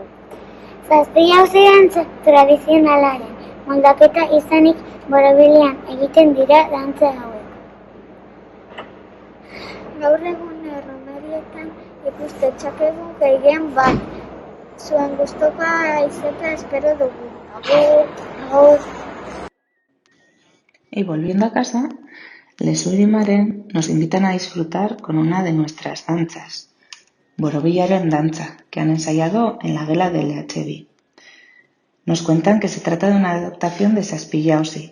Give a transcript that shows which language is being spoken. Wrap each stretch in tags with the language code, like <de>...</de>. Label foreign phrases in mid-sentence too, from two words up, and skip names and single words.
<eu>Zazpi-jauzi dantza tradizionalaren moldaketa izanik Borobilean egiten dira dantza hauek. Gaur egun erromerietan ikus ditzakegu gehien bat. Zuen gustukoa izatea espero dugu. Agur, agur.</eu> <es>Y volviendo a casa, Les Urimaren nos invitan a disfrutar con una de nuestras danzas, Borobilaren danza, que han ensayado en la gela del LHB. Nos cuentan que se trata de una adaptación de Zazpi-jauzi.</es>